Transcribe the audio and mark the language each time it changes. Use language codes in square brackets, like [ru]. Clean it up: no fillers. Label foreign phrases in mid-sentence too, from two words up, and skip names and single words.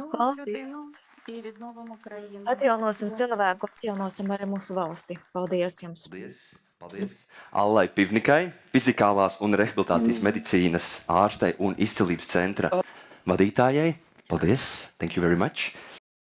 [uk] Нову [lv] paldies! [uk] людину і відновимо країну. [lv] Atjaunosim [uk] Дякую. [lv] cilvēku, atjaunosim arī mūsu valsti. Paldies jums! Paldies! Paldies! Allai Pivnikai, fizikālās un rehabilitācijas medicīnas ārstei un izcilības centra vadītājai. Paldies! [en] Thank you very much!